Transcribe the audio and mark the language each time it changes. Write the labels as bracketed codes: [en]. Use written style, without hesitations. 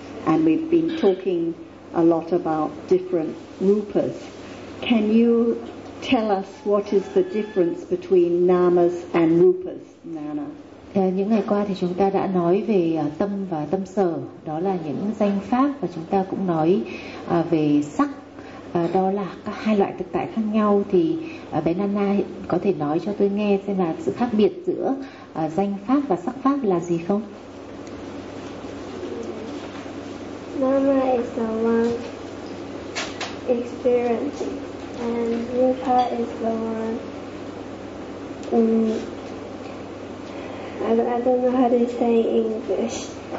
[en] And we've been talking a lot about different rupas. Can you tell us what is the difference between namas and rupas, Nana? [vi] Những ngày qua thì chúng ta đã nói về tâm và tâm sở, đó là những danh pháp, và chúng ta cũng nói về sắc, đó là các hai loại thực tại khác nhau. Thì bé Nana có thể nói cho tôi nghe xem là sự khác biệt giữa danh pháp và sắc pháp là gì không? [en] Nama is the one experiencing, and Rupa is the one, I don't know how to say English.